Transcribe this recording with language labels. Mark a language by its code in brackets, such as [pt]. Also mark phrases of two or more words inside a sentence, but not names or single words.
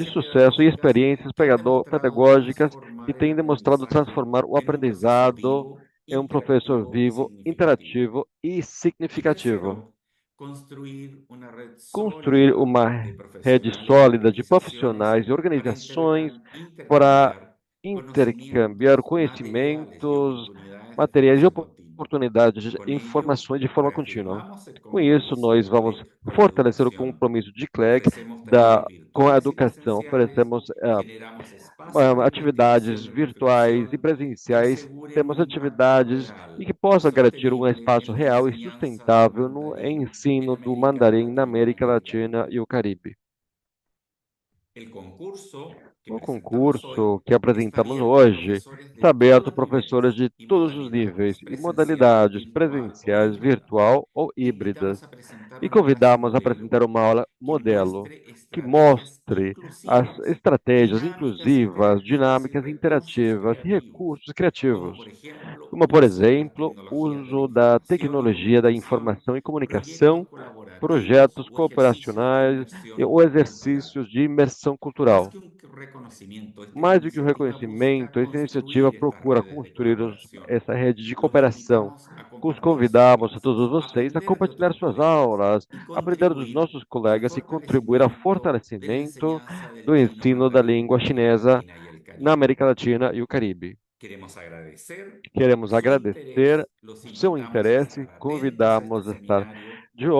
[es] experiencias [pt] sucesso e [es] pedagógicas [pt] experiências [es] que han demostrado [pt] pedagógicas que [es] transformar el [pt] têm demonstrado [es] aprendizaje [pt] transformar o [es] en un proceso [pt] aprendizado [es] vivo, [pt] em um professor [es] interactivo y [pt] vivo, [es] significativo. [pt] interativo e [es] Y [pt] significativo. [es] tercero, construir una red [pt] Construir [es] sólida [pt] uma [es] de [pt] rede [es] profesionales y [pt] sólida de [es] organizaciones [pt] profissionais e [es] para [pt] organizações para [es] intercambiar [pt] intercambiar [es] conocimientos, materiales y [pt] conhecimentos, [es] oportunidades de [pt] materiais e [es] formación continua. [pt] oportunidades, [es] Con ello, [pt] informações de forma contínua. [es] reafirmamos el [pt] Com isso, [es] compromiso [pt] nós [es] de [pt] vamos [es] CLEC con la [pt] fortalecer o [es] educación, [pt] compromisso de CLEC [es] ofrecemos talleres [pt] com a [es] virtuales y [pt] educação. [es] presenciales, [pt] Oferecemos [es] generamos espacios de [pt] atividades [es] investigación y [pt] virtuais e [es] reflexión que [pt] presenciais, [es] aseguren [pt] temos [es] un impacto [pt] atividades e [es] real [pt] que [es] y [pt] possam garantir um [es] sostenible [pt] espaço [es] en la [pt] real e [es] enseñanza del [pt] sustentável no [es] mandarín en [pt] ensino do [es] América [pt] mandarim na [es] Latina [pt] América [es] y el [pt] Latina [es] Caribe. [pt] e o Caribe. [es] El concurso que [pt] O [es] presentamos hoy [pt] concurso que [es] está [pt] apresentamos [es] abierto a [pt] hoje [es] profesores de [pt] está aberto [es] todos [pt] a [es] los [pt] professores [es] niveles [pt] de [es] y [pt] todos os níveis [es] modalidades, [pt] e [es] presencial, [pt] modalidades [es] virtual o [pt] presenciais, [es] híbrida. [pt] virtual ou [es] Te [pt] híbridas. [es] invitamos a presentar [pt] E [es] una clase [pt] convidamos a apresentar [es] modelo [pt] uma aula [es] que [pt] modelo [es] muestre [pt] que [es] estrategias [pt] mostre as [es] inclusivas, [pt] estratégias [es] dinámicas [pt] inclusivas, [es] interactivas y [pt] dinâmicas, [es] recursos [pt] interativas e [es] creativos, [pt] recursos [es] como [pt] criativos, [es] por ejemplo [pt] como, por [es] uso de las [pt] exemplo, [es] tecnologías de la [pt] uso da [es] información y [pt] tecnologia da [es] comunicación, [pt] informação e [es] proyectos [pt] comunicação, [es] colaborativos [pt] projetos [es] o ejercicios de [pt] cooperacionais [es] inmersión [pt] ou [es] cultural. [pt] exercícios de imersão [es] Más [pt] cultural. [es] que un reconocimiento, esta [pt] Mais do que o [es] iniciativa [pt] reconhecimento, [es] busca [pt] essa iniciativa [es] construir estas [pt] procura [es] redes de [pt] construir [es] colaboración. [pt] essa rede de [es] Los [pt] cooperação. [es] invitamos a [pt] Os [es] compartir sus [pt] convidamos a todos [es] clases, [pt] vocês a [es] aprender de [pt] compartilhar [es] otros [pt] suas [es] colegas [pt] aulas, [es] y [pt] aprender dos [es] contribuir [pt] nossos [es] al [pt] colegas e contribuir ao [es] fortalecimiento de la [pt] fortalecimento [es] enseñanza [pt] do [es] del chino [pt] ensino da [es] mandarín [pt] língua [es] en América [pt] chinesa [es] Latina y el [pt] na [es] Caribe. [pt] América Latina e o Caribe. [es] Queremos agradecer [pt] Queremos [es] su [pt] agradecer [es] interés, los [pt] o seu [es] invitamos a estar [pt] interesse, [es] atentos a [pt] convidamos [es] este [pt] a estar [es] seminario